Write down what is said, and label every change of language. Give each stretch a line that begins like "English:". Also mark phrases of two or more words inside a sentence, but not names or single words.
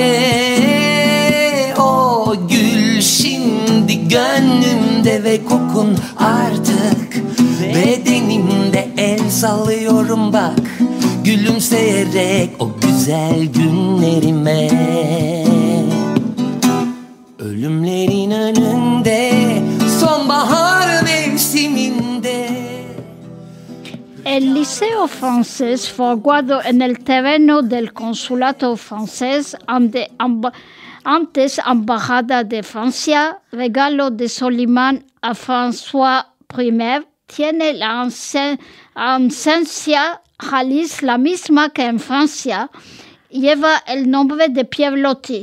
Turkish: O gül şimdi gönlümde ve kokun artık bedenimde. El sallıyorum bak gülümseyerek o güzel günlerime. Ölümlerin önünde sonbahar mevsiminde.
Spanish: El Liceo Francés fue guardado en el terreno del Consulado Francés, antes Embajada de Francia, regalo de Soliman a François I. Tiene la esencia Jalis, la misma que en Francia, lleva el nombre de Pierre-Loti.